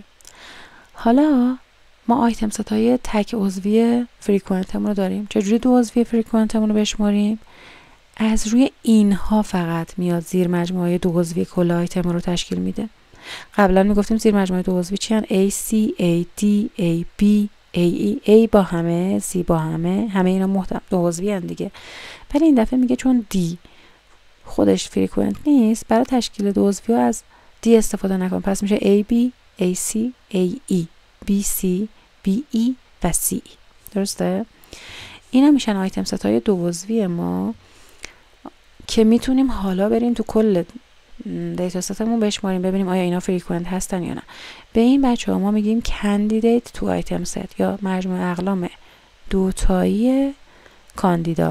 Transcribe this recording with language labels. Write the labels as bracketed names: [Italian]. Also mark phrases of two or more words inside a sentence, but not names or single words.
[Persian] حالا ما [English] item set [Persian] های تک عضوی فریکوئنتمون رو داریم. چجوری 2 عضوی فریکوئنتمون رو بشماریم؟ از روی اینها فقط میاد زیر مجموعه 2 عضوی کل آیتم رو تشکیل میده. قبلا میگفتیم زیر مجموعه 2 عضوی چی هن؟ A, C, A, D, A, B, A, E, A با همه، C با همه اینا 2 عضوی هن دیگه. ولی این دفعه میگه چون D خودش فریکوئنت نیست، برای تشکیل 2 عضوی از D استفاده نکن. پس میشه A, B, A, C, A, E, B, C, B, E و C. درسته؟ اینا میشن [English] item set [Persian] های 2 عضوی ما که میتونیم حالا بریم تو کل دیتا ستمون بشماریم ببینیم آیا اینا فریکوئنت هستن یا نه. به این بچه ها ما میگیم [English] candidate two item set [Persian] یا مجموع اقلام 2 تایی کاندیدا.